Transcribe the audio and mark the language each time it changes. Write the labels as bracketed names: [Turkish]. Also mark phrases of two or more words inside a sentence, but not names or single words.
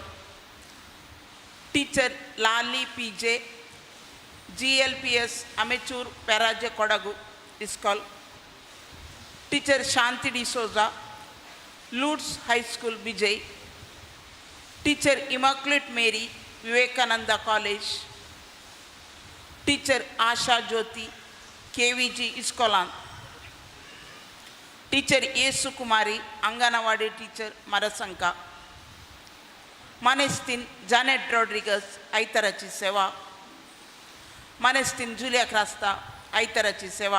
[English] Teacher Lali PJ, GLPS Amateur Paraja Kodagu School. Teacher Shanti D'Souza, Lutz High School Vijay. Teacher Immaculate Mary, Vivekananda College. Teacher Asha Jyoti, KVG Iskolan. Teacher Yesu Kumari, Anganawadi teacher, Marasanka. Manestin Janet Rodriguez, Aitarachi Seva. Manestin Julia Crasta, Aitarachi Seva.